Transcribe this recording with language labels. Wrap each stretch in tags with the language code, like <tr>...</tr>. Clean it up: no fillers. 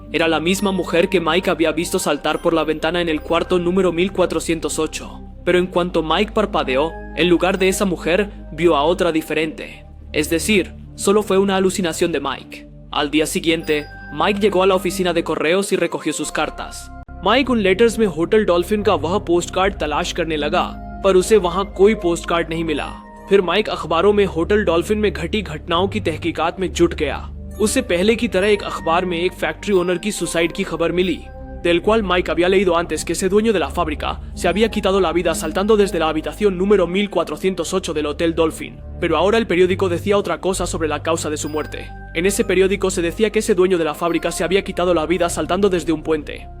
<es>Era la misma mujer que Mike había visto saltar por la ventana en el cuarto número 1408. Pero en cuanto Mike parpadeó, en lugar de esa mujer, vio a otra diferente. Es decir, solo fue una alucinación de Mike. Al día siguiente, Mike llegó a la oficina de correos y recogió sus cartas.</es> <hi>Mike उन letters में hotel dolphin का वह post card तलाश करने लगा, पर उसे वहां कोई पोस्ट कार्ड नहीं मिला। फिर माइक अखबारों में होटल डॉल्फिन में घटी घटनाओं की तहकीकात में जुट गया। उससे पहले की तरह एक अखबार में एक फैक्ट्री ओनर की सुसाइड की खबर मिली,</hi> <es>del cual Mike había leído antes que ese dueño de la fábrica se había quitado la vida saltando desde la habitación número 1408 del Hotel Dolphin. Pero ahora el periódico decía otra cosa sobre la causa de su muerte. En ese periódico se decía que ese dueño de la fábrica se había quitado la vida saltando desde un puente.</es>